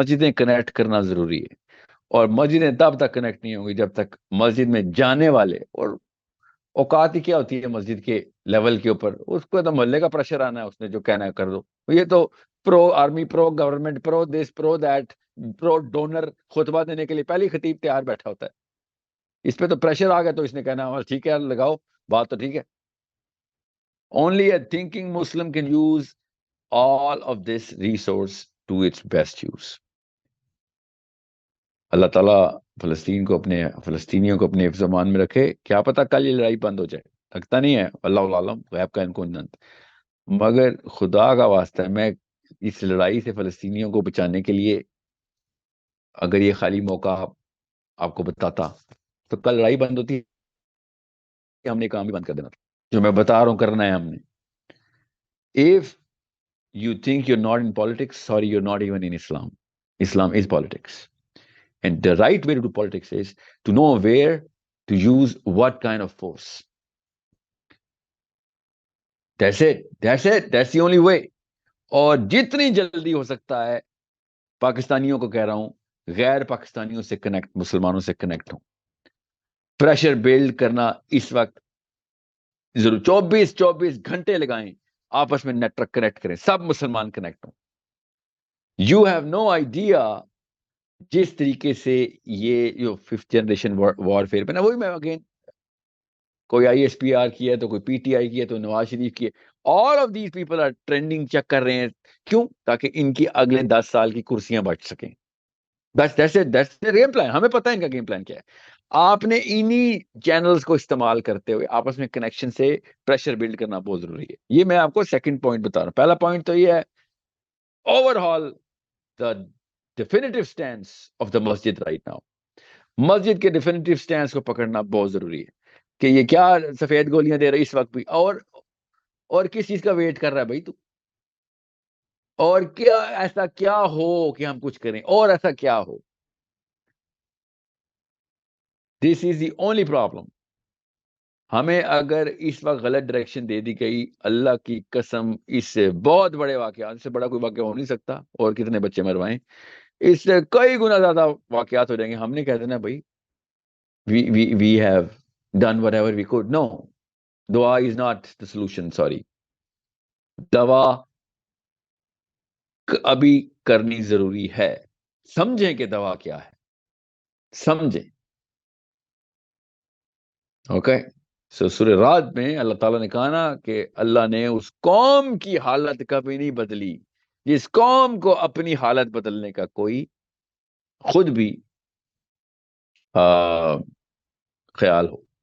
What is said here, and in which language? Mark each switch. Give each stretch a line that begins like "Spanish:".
Urdu: مسجدیں کنیکٹ کرنا ضروری ہے، اور مسجدیں تب تک کنیکٹ نہیں ہوں گی جب تک مسجد میں جانے والے، اور اوقات ہی کیا ہوتی ہے مسجد کے لیول کے اوپر، اس کو تو محلے کا پریشر آنا ہے، اس نے جو کہنا ہے کر دو. یہ تو پرو army, pro government, pro this, pro that, pro donor خطبہ دینے کے لیے پہلی خطیب تیار بیٹھا ہوتا ہے. اس پہ تو پریشر آ گیا تو اس نے کہنا ٹھیک ہے لگاؤ بات تو ٹھیک ہے.
English: Only a thinking Muslim can use all of this resource to its best use.
Urdu: اللہ تعالیٰ فلسطین کو اپنے، فلسطینیوں کو اپنے حفظ و امان میں رکھے. کیا پتہ کل یہ لڑائی بند ہو جائے، لگتا نہیں ہے، اللہ عالم، غیب کا ان کو انت. مگر خدا کا واسطہ ہے، میں اس لڑائی سے فلسطینیوں کو بچانے کے لیے اگر یہ خالی موقع آپ کو بتاتا تو کل لڑائی بند ہوتی، ہم نے کام بھی بند کر دینا تھا جو میں بتا رہا ہوں کرنا ہے ہم نے.
English: If you think you're not in politics, sorry, you're not even in Islam. Islam is politics. And the right way to do politics is to know where to use what kind of force. That's it. That's it. That's the only way.
Urdu: اور جتنی جلدی ہو سکتا ہے پاکستانیوں کو کہہ رہا ہوں، غیر پاکستانیوں سے کنیکٹ، مسلمانوں سے کنیکٹ ہوں. پریشر بلڈ کرنا اس وقت ضرور، 24 گھنٹے لگائیں، آپس میں نیٹ ورک کنیکٹ کریں، سب مسلمان کنیکٹ ہوں.
English: you have no idea
Urdu: جس طریقے سے یہ جو 5th جنریشن وار فیئر پہ نا، وہی میں اگین، کوئی آئی ایس پی آر کی ہے تو کوئی پی ٹی آئی کی ہے تو نواز شریف کی ہے.
English: all of these people are trending check
Urdu: کر رہے ہیں. کیوں؟ تاکہ ان کی اگلے 10 سال کی کرسیاں بچ سکیں.
English: That's the game plan.
Urdu: ہمیں پتہ ہے ان کا گیم پلان کیا ہے. آپ نے انہی چینلز کو استعمال کرتے ہوئے آپس میں کنیکشن سے پریشر بلڈ کرنا بہت ضروری ہے. یہ میں آپ کو سیکنڈ پوائنٹ بتا رہا ہوں. پہلا پوائنٹ تو یہ ہے
English: Overall the definitive stance of the masjid right now.
Urdu: مسجد کے ڈیفینیٹو سٹینس کو پکڑنا بہت ضروری ہے کہ یہ کیا سفید گولیاں دے رہی اس وقت بھی، اور کس چیز کا ویٹ کر رہا ہے بھائی تو، اور کیا ایسا کیا ہو کہ ہم کچھ کریں، اور ایسا کیا ہو.
English: This is the only problem.
Urdu: ہمیں اگر اس وقت غلط ڈائریکشن دے دی گئی، اللہ کی قسم اس سے بہت بڑے واقعات، اس سے بڑا کوئی واقعہ ہو نہیں سکتا، اور کتنے بچے مروائیں، اس سے کئی گنا زیادہ واقعات ہو جائیں گے. ہم نے کہہ دینا بھائی
English: we have done whatever we could. No, دعا is not the solution.
Urdu: Sorry, دوا ابھی کرنی ضروری ہے. سمجھیں کہ دوا کیا ہے، سمجھیں. اوکے. سو سورہ رعد میں اللہ تعالیٰ نے کہا نا کہ اللہ نے اس قوم کی حالت کبھی نہیں بدلی جس قوم کو اپنی حالت بدلنے کا کوئی خود بھی خیال ہو.